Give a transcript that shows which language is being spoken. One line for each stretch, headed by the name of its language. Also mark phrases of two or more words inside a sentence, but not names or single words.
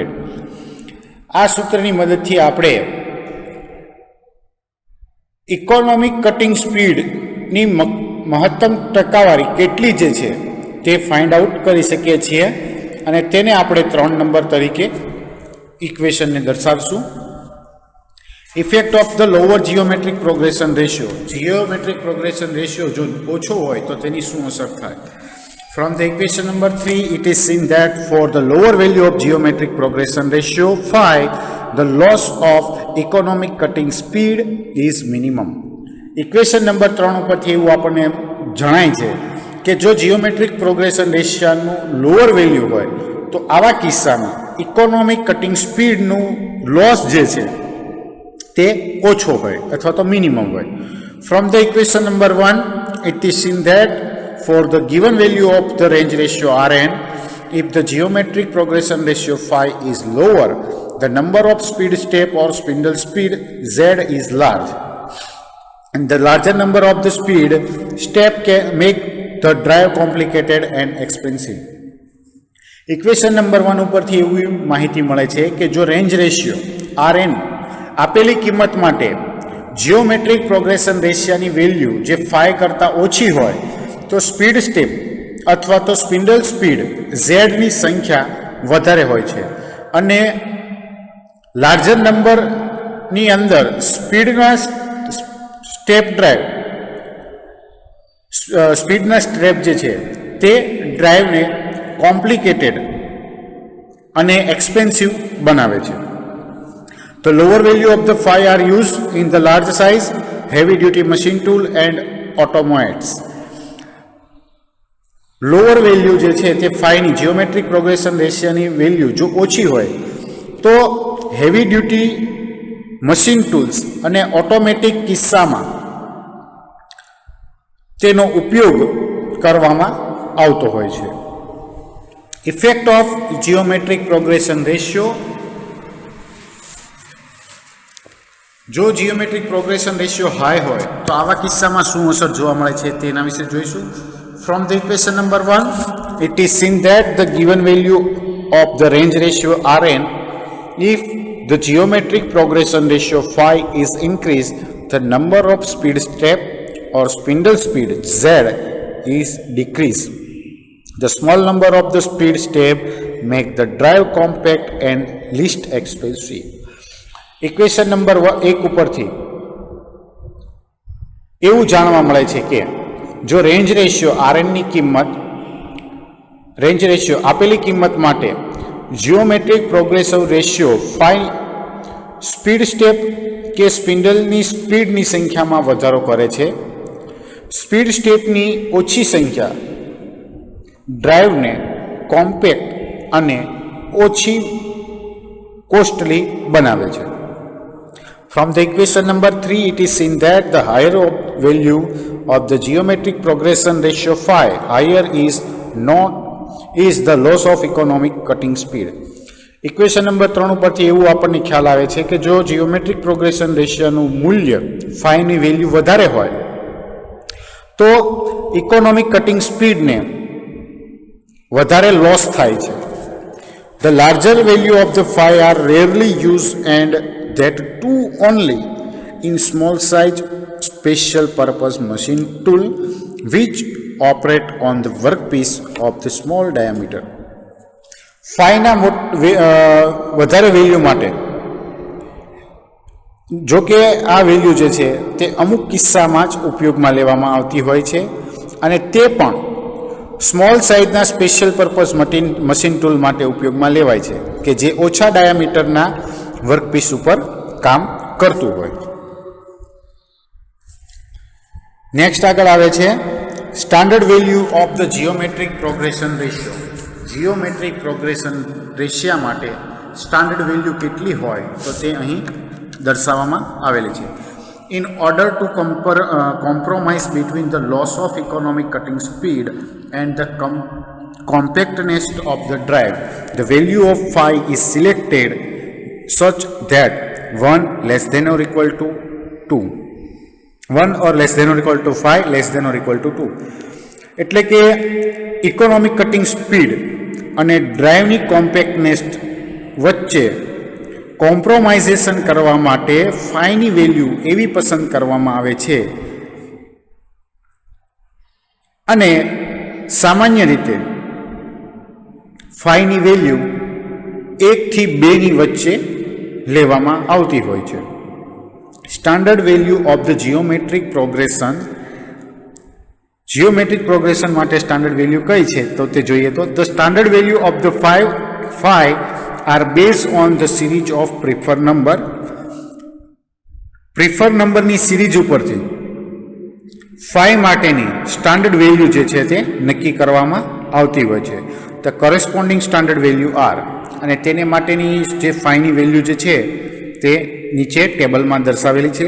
Gujarati: આ સૂત્રની મદદથી આપણે
English: economic cutting
Gujarati: સ્પીડની મહત્તમ ટકાવારી કેટલી જે છે તે
English: find out
Gujarati: કરી શકીએ છીએ અને તેને આપણે 3 નંબર તરીકે ઇક્વેશનને દર્શાવશું.
English: effect of the lower geometric progression ratio. geometric progression ratio
Gujarati: જો ઓછો હોય તો તેની શું અસર થાય?
English: From the equation number 3, it is seen that for the lower value of geometric progression ratio 5, the loss of economic cutting speed is minimum. Equation number 3
Gujarati: ઉપરથી એવું આપણને જણાય છે કે જો
English: geometric progression
Gujarati: રેશિયાનું
English: lower value
Gujarati: હોય તો આવા કિસ્સામાં
English: economic cutting
Gujarati: સ્પીડનું લોસ જે છે તે ઓછો હોય અથવા તો મિનિમમ હોય.
English: From the equation number 1, it is seen that for the given value of the range ratio Rn, if the geometric progression ratio phi is lower, the number of speed step or spindle speed Z is large. And the larger number of the speed step can make the drive complicated and expensive. Equation number 1
Gujarati: ઉપરથી એવી માહિતી મળે છે કે જો
English: range ratio
Gujarati: Rn આપેલી કિંમત માટે
English: geometric progression
Gujarati: રેશિયાની વેલ્યુ જે phi કરતાં ઓછી હોય તો
English: speed step
Gujarati: અથવા તો
English: spindle speed
Gujarati: ઝેડની સંખ્યા વધારે હોય છે અને લાર્જર નંબરની અંદર સ્પીડના સ્ટેપ જે છે તે ડ્રાઈવને કોમ્પ્લિકેટેડ અને એક્સપેન્સિવ બનાવે છે.
English: The lower value of the phi are used in the large size, heavy duty machine tool and automobiles. lower value
Gujarati: જે છે તે ફાઈની
English: geometric progression
Gujarati: રેશિયાની વેલ્યુ જો ઓછી હોય તો
English: heavy duty machine tools
Gujarati: અને ઓટોમેટિક કિસ્સામાં તેનો ઉપયોગ કરવામાં આવતો હોય છે.
English: effect of geometric progression ratio.
Gujarati: જો
English: geometric progression ratio
Gujarati: હાઈ હોય તો આવા કિસ્સામાં શું અસર જોવા મળે છે તેના વિશે જોઈશું.
English: From the equation number 1, it is seen that the given value of the range ratio Rn, if the geometric progression ratio phi is increased, the number of speed step or spindle speed Z is decreased. The small number of the speed step make the drive compact and least expensive. Equation number 1
Gujarati: ઉપરથી એવું જાણવા મળે છે કે જો
English: range ratio
Gujarati: Rnની કિંમત આપેલી કિંમત માટે
English: geometric progressive ratio
Gujarati: phi
English: speed step
Gujarati: કે સ્પિન્ડલની સ્પીડની સંખ્યામાં વધારો કરે છે. સ્પીડ સ્ટેપની ઓછી સંખ્યા ડ્રાઈવને કોમ્પેક્ટ અને ઓછી કોસ્ટલી બનાવે છે.
English: From the equation number 3, it is seen that the higher value of the geometric progression ratio phi, higher is the loss of economic cutting speed. Equation number 3
Gujarati: ઉપરથી એવું આપણને ખ્યાલ આવે છે કે જો
English: geometric progression
Gujarati: રેશિયોનું મૂલ્ય phi વેલ્યુ વધારે હોય તો
English: economic cutting
Gujarati: સ્પીડને વધારે લોસ થાય છે.
English: The larger value of the phi are rarely used and that too only in small size special purpose machine tool which operate on the workpiece of the small diameter.
Gujarati: phi ના વધારે વેલ્યુ માટે જો કે આ વેલ્યુ જે છે તે અમુક કિસ્સામાં જ ઉપયોગમાં લેવામાં આવતી હોય છે અને તે પણ સ્મોલ સાઇઝના
English: special purpose machine tool
Gujarati: માટે ઉપયોગમાં લેવાય છે કે જે ઓછા ડાયામીટરના વર્કપીસ ઉપર કામ કરતું હોય. નેક્સ્ટ આગળ આવે છે
English: standard value of the geometric progression ratio. geometric progression
Gujarati: રેશિયા માટે
English: standard value
Gujarati: કેટલી હોય તો તે અહીં દર્શાવવામાં આવેલી છે.
English: In order to compromise between the loss of economic cutting speed and the compactness of the drive, the value of phi is selected such that 1 less than or equal to 2. 1 or less than or equal to phi less than or equal to 2.
Gujarati: એટલે કે
English: economic cutting speed
Gujarati: અને ડ્રાઈવની કોમ્પેક્ટનેસ વચ્ચે કોમ્પ્રોમાઇઝેશન કરવા માટે ફાઈની વેલ્યુ એવી પસંદ કરવામાં આવે છે અને સામાન્ય રીતે ફાઈની વેલ્યુ 1 થી 2 ની વચ્ચે લેવામાં આવતી હોય છે.
English: standard value of the geometric progression
Gujarati: માટે સ્ટાન્ડર્ડ વેલ્યુ કઈ છે તો તે જોઈએ તો
English: the standard value of the phi are based on the series of preferred
Gujarati: નંબરની સિરીઝ ઉપરથી phi માટેની સ્ટાન્ડર્ડ વેલ્યુ જે છે તે નક્કી કરવામાં આવતી હોય છે.
English: the corresponding standard value
Gujarati: આર અને તેને માટેની જે phi ની વેલ્યુ જે છે તે નીચે ટેબલમાં દર્શાવેલી છે.